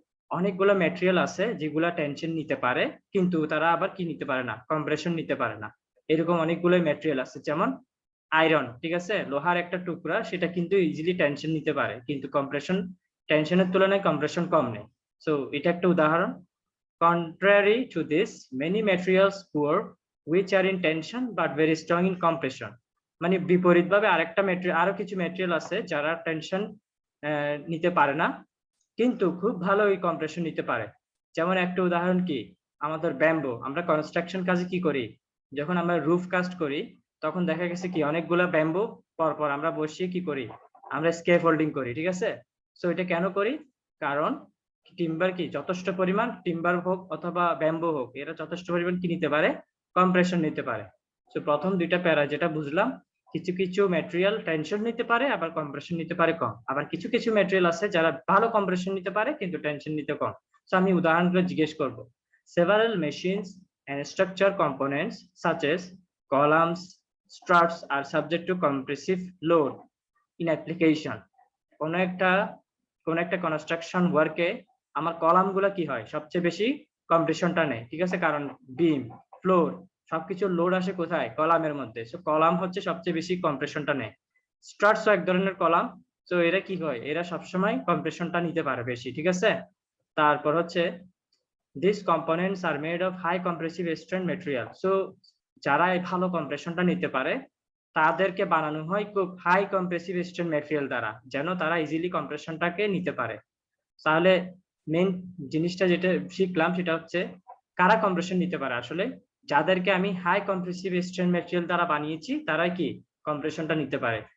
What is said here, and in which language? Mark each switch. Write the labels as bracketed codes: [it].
[bn] অনেকগুলো ম্যাটেরিয়াল আছে যেগুলা টেনশন নিতে পারে কিন্তু তারা আবার কি নিতে পারে না? কম্প্রেশন নিতে পারে না। এরকম অনেকগুলো ম্যাটেরিয়াল আছে, যেমন আয়রন, ঠিক আছে? লোহার একটা টুকরা, সেটা কিন্তু ইজিলি টেনশন নিতে পারে কিন্তু টেনশনের তুলনায় কম্প্রেশন কম নেই। সো এটা একটা উদাহরণ। [en] Contrary to this, many materials poor which are in tension but very strong in compression. [bn] মানে বিপরীতভাবে আরেকটা ম্যাটেরিয়াল, আরো কিছু ম্যাটেরিয়াল আছে যারা টেনশন নিতে পারে না কিন্তু খুব ভালো এই কম্প্রেশন নিতে পারে। যেমন একটা উদাহরণ কি, আমাদের ব্যাম্বো, আমরা কনস্ট্রাকশন কাজে কি করি, যখন আমরা রুফ কাস্ট করি তখন দেখা গেছে কি অনেকগুলা ব্যাম্বো পরপর আমরা বসিয়ে কি করি, আমরা স্কেফোল্ডিং করি, ঠিক আছে। সো এটা কেন করি, কারণ টিম্বার কি যথেষ্ট পরিমাণ, টিম্বার হোক অথবা ব্যাম্বো হোক, এরা যথেষ্ট পরিমাণ কি নিতে পারে, কম্প্রেশন নিতে পারে। সো প্রথম দুইটা প্যারা যেটা বুঝলাম, কিছু কিছু ম্যাটেরিয়াল টেনশন নিতে পারে আবার কম্প্রেশন নিতে পারে কম, আবার কিছু কিছু ম্যাটেরিয়াল আছে যারা ভালো কম্প্রেশন নিতে পারে কিন্তু টেনশন নিতে কম। সো আমি উদাহরণগুলো জিজ্ঞেস করব। [en] Several machines and structure components such as columns, struts are subject to compressive load in application. [bn] কোন একটা কনস্ট্রাকশন ওয়ার্কে আমার কলাম গুলা কি হয়, সবচেয়ে বেশি কম্প্রেশনটা নেয়, ঠিক আছে, কারণ বিম, ফ্লোর সবকিছুর লোড আসে কোথায়, কলামের মধ্যে। সো কলাম হচ্ছে সবচেয়ে বেশি কম্প্রেশনটা নেয়। স্ট্রাটস এক ধরনের কলাম, তো এরা কি হয়, এরা সবসময় কম্প্রেশনটা নিতে পারে বেশি, ঠিক আছে। তারপর হচ্ছে [en] these components are made of high compressive strength material. [bn] So যারা এই ভালো কম্প্রেশনটা নিতে পারে তাদেরকে বানানো হয় খুব হাই কম্প্রেসিভ স্ট্রেন্থ ম্যাটেরিয়াল দ্বারা, যেন তারা ইজিলি কম্প্রেশনটাকে নিতে পারে। তাহলে মেইন জিনিসটা যেটা শিখলাম সেটা হচ্ছে কারা কম্প্রেশন নিতে পারে, আসলে যাদেরকে আমি হাই কম্প্রেসিভ স্ট্রেন্থ ম্যাটেরিয়াল দ্বারা বানিয়েছি তারাই কি কম্প্রেশনটা নিতে পারে।